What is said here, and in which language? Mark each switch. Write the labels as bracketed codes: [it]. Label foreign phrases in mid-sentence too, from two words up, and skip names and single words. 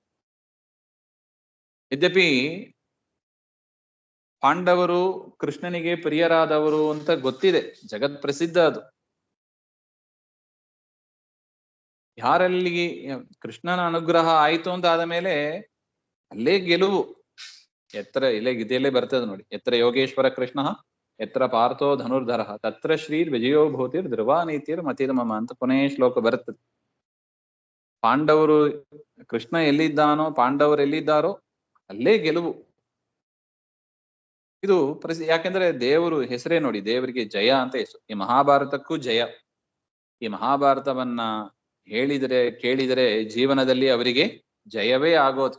[kn] ಯದ್ಯಪಿ ಪಾಂಡವರು ಕೃಷ್ಣನಿಗೆ ಪ್ರಿಯರಾದವರು ಅಂತ ಗೊತ್ತಿದೆ, ಜಗತ್ ಪ್ರಸಿದ್ಧ ಅದು. ಯಾರಲ್ಲಿ ಕೃಷ್ಣನ ಅನುಗ್ರಹ ಆಯ್ತು ಅಂತ ಆದ ಮೇಲೆ ಅಲ್ಲೇ ಗೆಲುವು. ಗೀತೆಯಲ್ಲೇ ಬರ್ತದೆ ನೋಡಿ, [sa] ಎತ್ರ ಯೋಗೇಶ್ವರ ಕೃಷ್ಣ ಎತ್ರ ಪಾರ್ಥೋ ಧನುರ್ಧರ ತತ್ರ ಶ್ರೀರ್ ವಿಜಯೋ ಭೂತಿರ್ ಧ್ರುವ ನೀತಿರ್ ಮತಿರ್ ಮಮ [kn] ಅಂತ ಕೊನೆಯ ಶ್ಲೋಕ ಬರುತ್ತದೆ. ಪಾಂಡವರು ಕೃಷ್ಣ ಎಲ್ಲಿದ್ದಾನೋ, ಪಾಂಡವರು ಎಲ್ಲಿದ್ದಾರೋ ಅಲ್ಲೇ ಗೆಲುವು. ಇದು ಯಾಕೆಂದ್ರೆ ದೇವರು ಹೆಸರೇ ನೋಡಿ, ದೇವರಿಗೆ ಜಯ ಅಂತ ಹೆಸರು. ಈ ಮಹಾಭಾರತಕ್ಕೂ ಜಯ. ಈ ಮಹಾಭಾರತವನ್ನ ಕೇಳಿದರೆ ಜೀವನದಲ್ಲಿ ಅವರಿಗೆ ಜಯವೇ ಆಗೋದು.